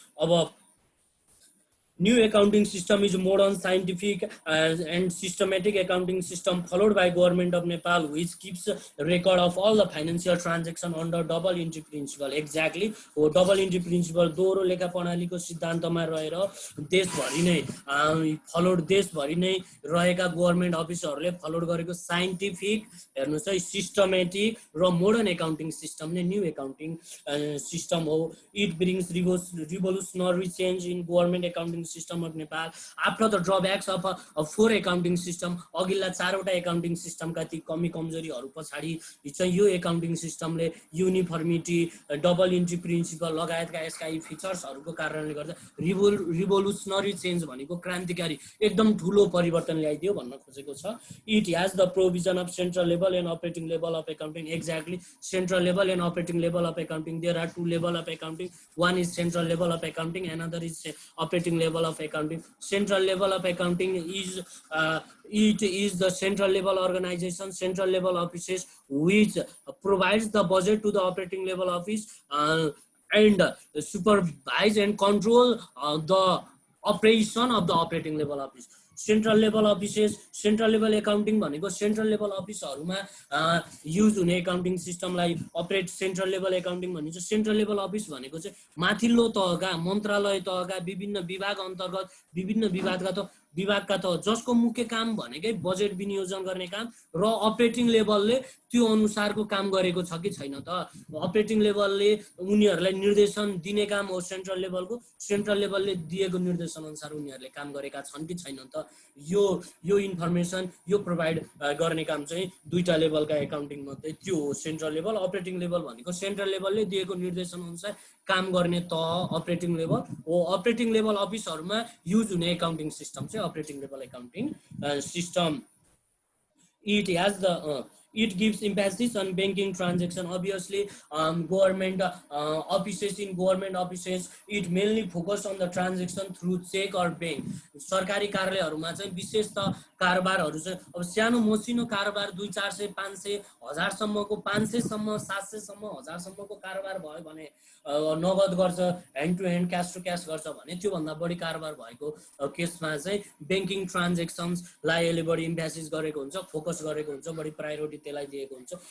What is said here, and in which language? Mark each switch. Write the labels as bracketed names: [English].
[English] अब New accounting system is modern, scientific and systematic accounting system followed by Government of Nepal, which keeps record of all the financial transaction under double entry principle. [Nepali] Exactly, वो double entry principle दोहोरो लेखा प्रणालीको सिद्धान्तमा रहेर देशभरि नै followed देशभरि नै रहेका गभर्नमेन्ट अफिसरहरूले फलोड गरेको साइन्टिफिक हेर्नुस् है सिस्टमेटिक र मोडर्न एकाउन्टिङ सिस्टम नै न्यू एकाउन्टिङ सिस्टम हो। [English] It brings revolutionary change in government accounting system of Nepal after the drawbacks of a 4 accounting system। [Nepali] अघिल्ला 4 वटा एकाउन्टिङ सिस्टमका ती कमी कमजोरीहरू पछाडि चाहिँ यो accounting सिस्टमले uniformity double entry principal लगायतका यसका यी फिचर्सहरूको कारणले गर्दा रिभोल्युसनरी चेन्ज भनेको क्रान्तिकारी एकदम ठुलो परिवर्तन ल्याइदियो भन्न खोजेको छ। [English] It has the provision of central level and operating level of accounting. Exactly, central level and operating level of accounting, there are 2 level of accounting, one is central level of accounting, another is operating level of accounting। Central level of accounting is it is the central level organization, central level offices which provides the budget to the operating level office and supervise and control the operation of the operating level office। [Nepali] Central level offices, central level accounting भनेको central level अफिसहरूमा use हुने accounting सिस्टमलाई अपरेट central level accounting भनिन्छ। Central level office भनेको चाहिँ माथिल्लो तहका मन्त्रालय तहका विभिन्न विभाग अन्तर्गत विभिन्न विभागका तह जसको मुख्य काम भनेकै बजेट विनियोजन गर्ने काम र अपरेटिङ लेभलले त्यो अनुसारको काम गरेको छ कि छैन त। अपरेटिङ लेभलले उनीहरूलाई निर्देशन दिने काम हो सेन्ट्रल लेभलको, सेन्ट्रल लेभलले दिएको निर्देशन अनुसार उनीहरूले काम गरेका छन् कि छैन त। यो इन्फर्मेसन यो प्रोभाइड गर्ने काम चाहिँ दुईटा लेभलका एकाउन्टिङ मध्ये त्यो हो सेन्ट्रल लेभल। अपरेटिङ लेभल भनेको सेन्ट्रल लेभलले दिएको निर्देशन अनुसार काम गर्ने तह अपरेटिङ लेभल हो। अपरेटिङ लेभल अफिसहरूमा युज हुने एकाउन्टिङ सिस्टम चाहिँ operating level accounting system। [English] It has the it gives emphasis on banking transaction। Obviously government offices, in government offices it mainly focus on the transaction through check or bank। [Nepali] सरकारी कार्यालयहरूमा चाहिँ विशेष त कारोबारहरू चाहिँ अब सानो मसिनो कारोबार 200, 400, 500, 1000 सम्मको 500 सम्म 700 सम्म 1000 सम्मको कारोबार भयो भने नगद गर्छ, hand to hand cash to cash गर्छ भने त्यो भन्दा बढी कारोबार भएको केसमा चाहिँ बैंकिङ ट्रान्ज्याक्सन्सलाई यसले बढी इम्फेसिस गरेको हुन्छ, फोकस गरेको हुन्छ, बढी प्रायोरिटी त्यसलाई दिएको हुन्छ।